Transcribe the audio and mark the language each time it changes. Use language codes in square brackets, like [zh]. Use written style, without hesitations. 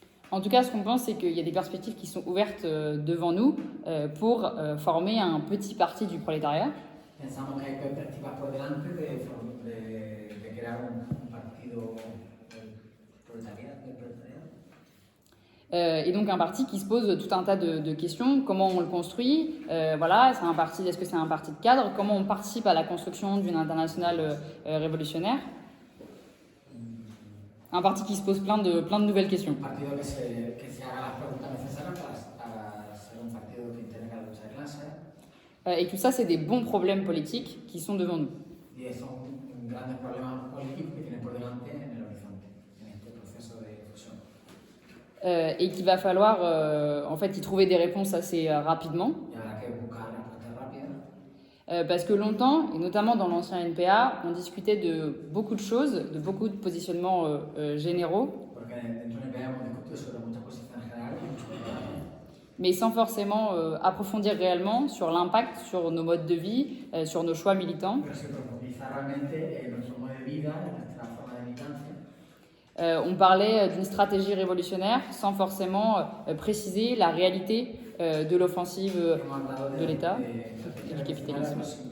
[fr] En tout cas, ce qu'on pense, c'est qu'il y a des perspectives qui sont ouvertes devant nous pour former un petit parti du prolétariat. [es] Pensamos que hay perspectivas por delante de crear un partido proletariado. [fr] Et donc un parti qui se pose tout un tas de questions. Comment on le construit? Voilà, c'est un parti. Est-ce que c'est un parti de cadre? Comment on participe à la construction d'une internationale révolutionnaire? Un parti qui se pose plein de nouvelles questions. [es] Un partido que se haga las preguntas necesarias para ser un partido que integre a la lucha de clases. [fr] Et tout ça, c'est des bons problèmes politiques qui sont devant nous. [es] Y son grandes problemas políticos que tienen por delante en el horizonte, en este proceso de fusión. [fr] Et qu'il va falloir en fait y trouver des réponses assez rapidement. [es] Y habrá que buscar respuestas rápidas. [fr] Parce que longtemps, et notamment dans l'ancien NPA, on discutait de beaucoup de choses, de beaucoup de positionnements généraux, [es] Porque dentro del NPA hemos discutido sobre muchas posiciones generales y muchos problemas. [fr] mais sans forcément approfondir réellement sur l'impact sur nos modes de vie, sur nos choix militants. [es] Pero se profundiza realmente en nuestro modo de vida, en nuestra forma de militancia. [fr] On parlait d'une stratégie révolutionnaire sans forcément préciser la réalité de l'offensive de l'État et du capitalisme.